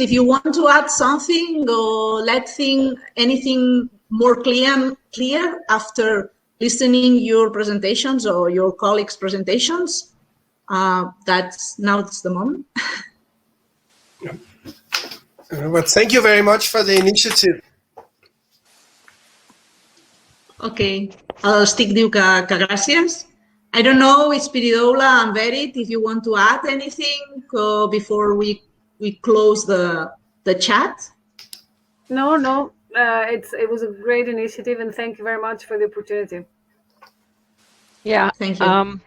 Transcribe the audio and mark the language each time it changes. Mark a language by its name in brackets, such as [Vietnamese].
[English] If you want to add something or anything more clear after listening your presentations or your colleagues' presentations, now's the moment. Well, thank you very much for the initiative. [Catalan] Okay, el Stig diu que gràcies. [English] I don't know, Spiridoula and Berit, if you want to add anything before we close the chat. No. It was a great initiative, and thank you very much for the opportunity. Yeah, thank you.